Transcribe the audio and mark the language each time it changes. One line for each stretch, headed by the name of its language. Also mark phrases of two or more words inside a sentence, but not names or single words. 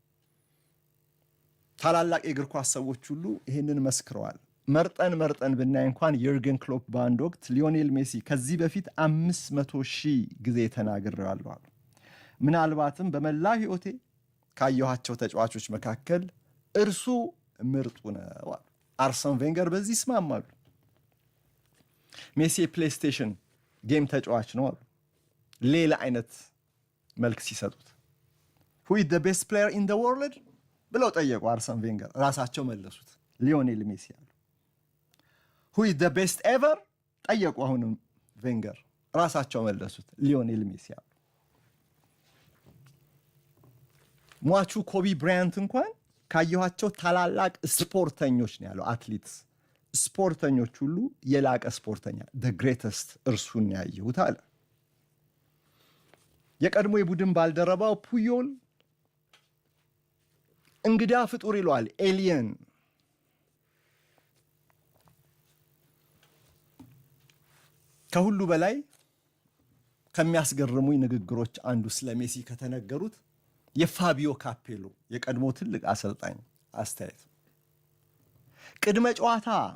Amharic: ታላላቅ የእግር ኳስ ሰዎች ሁሉ ይህንን መስክረዋል። መርጠን ብናይ እንኳን የርገን ክሎፕ በአንድ ወቅት ሊዮኔል ሜሲ ከዚህ በፊት 500,000 ጊዜ ተናግሬዋለሁ አሉ። ምናልባትም በመላ ሕይወቴ ካየኋቸው ተጫዋቾች መካከል እርሱ ምርጡ ነው አሉ። አርሰን ቬንገር በዚህ ይስማማሉ። ሜሲ የፕሌይስቴሽን ጌም ተጫዋች ነው አሉ ሌላ አይነት መልክ ሲሰጡት።
English: who is the best player in the world
Amharic: ብለው ጠየቁ አርሰን ቬንገር። ራሳቸው መለሱት ሊዮኔል ሜሲ አሉ።
English: who is the best ever
Amharic: ጠየቁ አሁንም ቬንገር። ራሳቸው መለሱት ሊዮኔል ሜሲ አሉ። ሟቹ ኮቢ ብራያንት እንኳን ካየኋቸው ታላላቅ ስፖርተኞች ነው ያለው። አትሌትስ ስፖርተኞች ሁሉ የላቀ ስፖርተኛ
English: the greatest
Amharic: እርሱን ያየሁት አለ። የቀድሞ የቡድን ባልደረባው ፑዮል እንግዳ ፍጡር ይለዋል፣ ኤሊየን። ከሁሉ በላይ ከሚያስገርሙኝ ንግግሮች አንዱ ስለ ሜሲ ከተነገሩት የፋቢዮ ካፔሎ የቀድሞ ትልቅ አሰልጣኝ አስተያየት። ቅድመ ጨዋታ